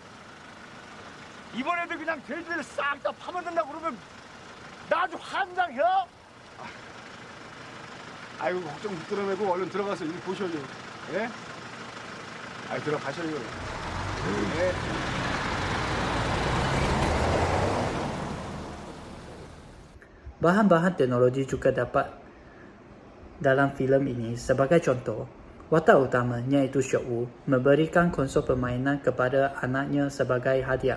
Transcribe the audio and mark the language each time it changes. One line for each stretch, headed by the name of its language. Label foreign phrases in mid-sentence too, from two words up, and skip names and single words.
Korean: 이번에도 그냥 돼지들 싹 다 파묻는다 그러면 나 아주 환장해? 아이고 걱정 붙들어 매고 얼른 들어가서 일 보셔요. 예? 아이 들어가셔요. 예.
Malay: Bahan-bahan teknologi juga dapat dalam filem ini. Sebagai contoh, watak utama iaitu Syok Woo memberikan konsol permainan kepada anaknya sebagai hadiah.